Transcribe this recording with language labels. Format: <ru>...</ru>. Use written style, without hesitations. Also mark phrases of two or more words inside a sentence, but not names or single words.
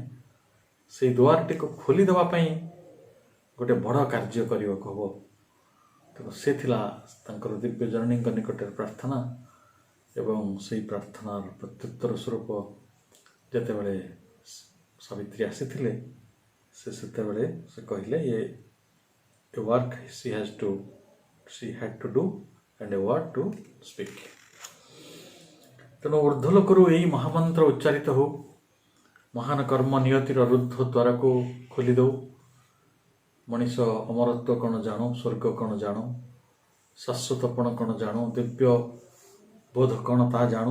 <or>ସେଇ ଦୁଆରଟିକୁ ଖୋଲିଦେବା ପାଇଁ ଗୋଟେ ବଡ଼ କାର୍ଯ୍ୟ କରିବାକୁ ହେବ। ତେଣୁ ସେ ଥିଲା ତାଙ୍କର ଦିବ୍ୟ ଜନନୀଙ୍କ ନିକଟରେ ପ୍ରାର୍ଥନା। ଏବଂ ସେହି ପ୍ରାର୍ଥନାର ପ୍ରତ୍ୟୁତ୍ତର ସ୍ୱରୂପ ଯେତେବେଳେ ସାବିତ୍ରୀ ଆସିଥିଲେ, ସେତେବେଳେ ସେ କହିଲେ</or> <en>a work she had to do and a word to speak.</en> <or>ତେଣୁ ଊର୍ଦ୍ଧ୍ୱଲୋକରୁ ଏହି ମହାମନ୍ତ୍ର ଉଚ୍ଚାରିତ ହେଉ, ମହାନ କର୍ମ ନିୟତିର ରୁଦ୍ଧ ଦ୍ୱାରକୁ ଖୋଲି ଦେଉ। ମଣିଷ ଅମରତ୍ୱ କ'ଣ ଜାଣୁ, ସ୍ୱର୍ଗ କ'ଣ ଜାଣୁ, ଶାଶ୍ୱତପଣ କ'ଣ ଜାଣୁ, ଦିବ୍ୟ ବୋଧ କ'ଣ ତାହା ଜାଣୁ।</or>